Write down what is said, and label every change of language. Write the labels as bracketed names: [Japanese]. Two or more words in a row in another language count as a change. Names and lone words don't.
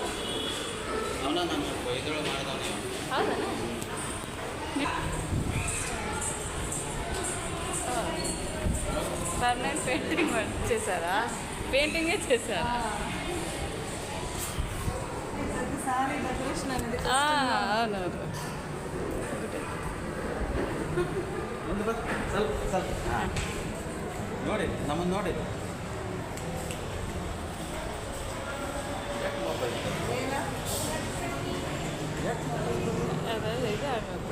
[Kannada] ಅವನ ನಾನು ಇದ್ರೊಳಗೆ ಮಾಡಿದವನೇ [Telugu] ಹೌದಾ పర్మనెంట్ పెయింటింగ్ చేశారా పెయింటింగే చేశారా అవునవును [Kannada] ಸ್ವಲ್ಪ ನೋಡಿ ನಮ್ಮನ್ನು ನೋಡಿ ಅದು ಇದಾಗೋದು